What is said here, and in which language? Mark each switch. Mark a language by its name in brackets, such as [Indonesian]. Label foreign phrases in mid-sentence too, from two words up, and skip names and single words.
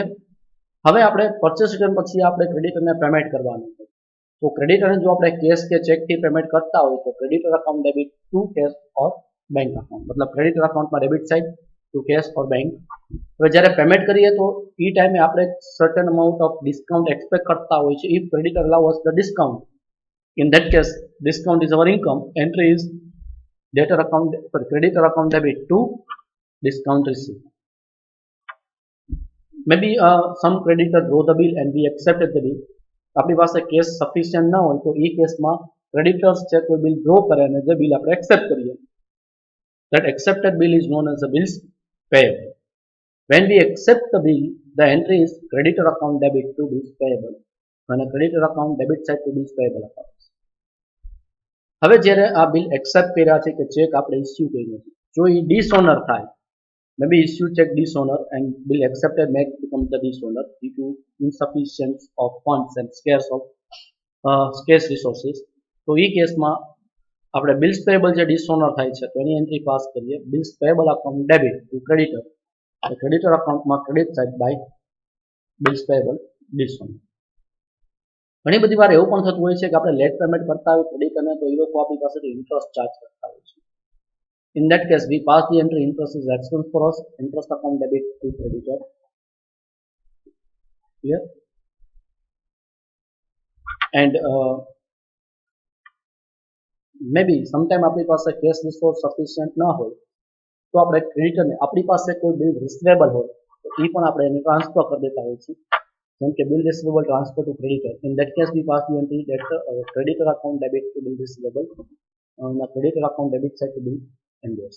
[Gujarati] હવે આપણે [English] purchase return [Gujarati] પછી આપણે ક્રેડિટરને પેમેન્ટ કરવાનું છે તો ક્રેડિટરને જો આપણે કેશ કે ચેકથી પેમેન્ટ કરતા હોય તો [English] creditor account debit to cash or bank account [Gujarati] મતલબ ક્રેડિટર અકાઉન્ટમાં [English] debit side to cash or bank. [Gujarati] હવે જ્યારે પેમેન્ટ કરીએ તો એ ટાઈમે આપણે [English] certain amount of discount expect [Gujarati] કરતા હોય છે [English] if creditor allow us the discount in that case discount is our income entry is debtor account creditor account debit to discount received. Maybe some creditor draw the bill and we accepted the bill [Gujarati] આપણી પાસે [English] cash sufficient [Gujarati] ના હોય તો એ કેસમાં ક્રેડિટર્સ છે કોઈ [English] bill draw [Gujarati] કરે અને જે [English] બિલ [Gujarati] આપણે એક્સેપ્ટ કરીએ [English] that accepted bill is known as a bills payable. When we accept the bill, the entry is creditor account debit to bills payable અને creditor account debit side to bills payable accounts. [Gujarati] હવે જ્યારે આ [English] bill accept [Gujarati] કર્યા છે કે ચેક આપણે ઇસ્યુ કર્યો છે, જો એ ડિસઓનર થાય, [English] maybe issue check dishonor and bill accepted may become the dishonor due to insufficiency of funds and scarce resources. [Gujarati] તો એ કેસમાં આપણે [English] bills payable [Gujarati] જે ડિસઓનર થાય છે તો એની [English] entry pass [Gujarati] કરીએ [English] bills payable account debit to creditor, [Gujarati] ક્રેડિટર અકાઉન્ટમાં [English] credit side by bills payable dishonour. [Gujarati] ઘણી બધી વાર એવું પણ થતું હોય છે કે આપણે [English] late payment [Gujarati] કરતા હોય ક્રેડિટરને તો એ લોકો આપણી પાસેથી [English] interest charge [Gujarati] કરતા હોય છે. [English] In that case, we pass the entry interest is expense for us, interest account debit to creditor. Here. And maybe sometime [Gujarati] આપણી પાસે [English] cash resource sufficient [Gujarati] ના હોય તો આપણે ક્રેડિટરને આપણી પાસે કોઈ [English] bill receivable [Gujarati] હોય તો એ પણ આપણે એને ટ્રાન્સફર કરી દેતા હોય છે, જેમ કે [English] bill receivable transfer to creditor. in that case we pass the entry that creditor account debit to bill receivable અને creditor account debit side to bill endorse.